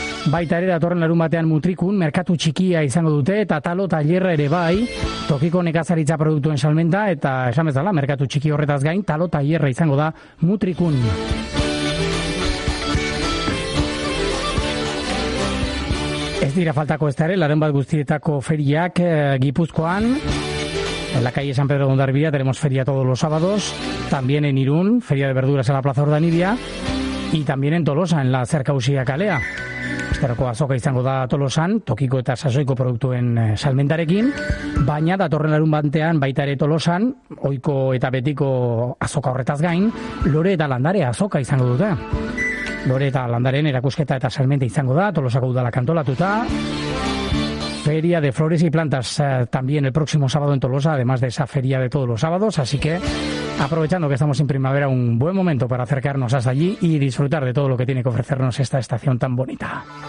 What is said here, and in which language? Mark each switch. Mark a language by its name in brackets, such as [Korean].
[Basque] Baita ere datorren larun batean Mutrikun, merkatu txikia izango dute, eta talo tailerra ere bai, tokiko nekazaritza produktuen salmenta, eta esan bezala, merkatu txiki horretaz gain, talo tailerra izango da Mutrikun. Ez dira faltako ez da ere, laren bat guztietako feriak Gipuzkoan, [Spanish] En la calle San Pedro de Hondarribia tenemos feria todos los sábados. También en Irún, feria de verduras en la Plaza Ordanidia. Y también en Tolosa, en la cerca Usia Kalea. [Basque] Esterako azoka izango da Tolosan, tokiko eta sasoiko produktuen salmentarekin, baina datorren larun batean baita ere Tolosan, ohiko eta betiko azoka horretaz gain, lore eta landare azoka izango dute. Lore eta landaren erakusketa eta salmenta izango da, Tolosako udala kantolatuta. [Spanish] Feria de flores y plantas también el próximo sábado en Tolosa, además de esa feria de todos los sábados, así que aprovechando que estamos en primavera, un buen momento para acercarnos hasta allí y disfrutar de todo lo que tiene que ofrecernos esta estación tan bonita.